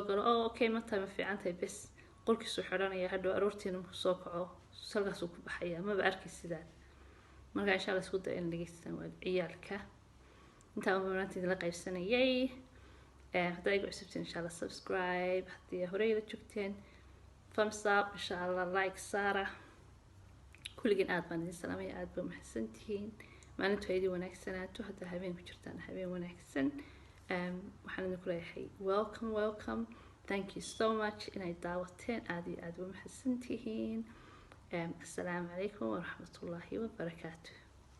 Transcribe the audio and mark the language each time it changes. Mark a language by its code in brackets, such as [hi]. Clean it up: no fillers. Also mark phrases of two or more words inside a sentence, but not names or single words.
[so] galo okay ma tahay ma fiican tahay bes qolkiisu xiranaya hadhow aroortiina markuu soo kaco salkaasuu ku baxaya maba arki sidaa marka [ar] إن شاء الله [so] isku day in dhageystaan ciyaalka intaan maanta la qaybsanayay hadda igu cusubtiin insha Allah subscribe haddii horey la joogteen [en] thumbs up [ar] إن شاء الله [so] like saara kulligeen aad baan idin salaamaya aad baa mahadsantihiin maalintu ay idin wanaagsanaato hadda habeen ku jirtaan habeen wanaagsan waxaan idinku leeyahay [en] welcome thank you so much [so] inay daawateen aad iyo aad baa mahadsantihiin [ar] السلام عليكم ورحمة الله وبركاته